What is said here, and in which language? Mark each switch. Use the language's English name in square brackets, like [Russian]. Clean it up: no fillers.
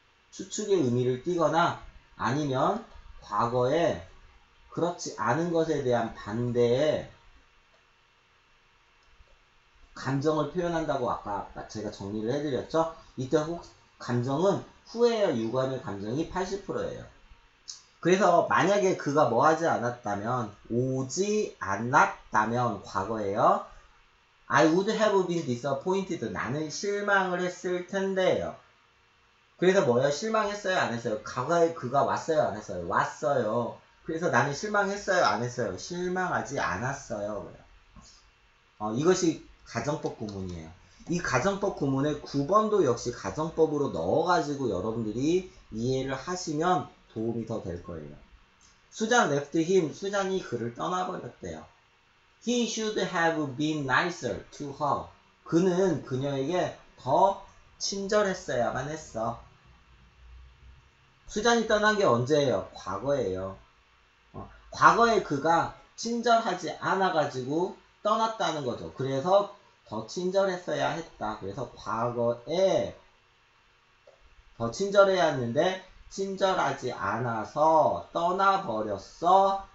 [Korean] 추측의 의미를 띠거나 아니면 과거에 그렇지 않은 것에 대한 반대의 감정을 표현한다고 아까 제가 정리를 해드렸죠. 이때 감정은 후회와 유감의 감정이 80%예요. 그래서 만약에 그가 뭐 하지 않았다면 오지 않았다면 과거에요. [English] I would have been disappointed. [Korean] 나는 실망을 했을 텐데요. 그래서 뭐예요? 실망했어요? 안 했어요? 과거에 그가 왔어요? 안 했어요? 왔어요. 그래서 나는 실망했어요? 안 했어요? 실망하지 않았어요. 이것이 가정법 구문이에요. 이 가정법 구문의 9번도 역시 가정법으로 넣어가지고 여러분들이 이해를 하시면 도움이 더 될 거예요. [English] 수잔 left him. [Korean] 수잔이 그를 떠나버렸대요. [English] He should have been nicer to her. [Korean] 그는 그녀에게 더 친절했어야만 했어. 수잔이 떠난 게 언제예요? 과거예요. 과거에 그가 친절하지 않아가지고 떠났다는 거죠. 그래서 더 친절했어야 했다. 그래서 과거에 더 친절해야 했는데 친절하지 않아서 떠나버렸어.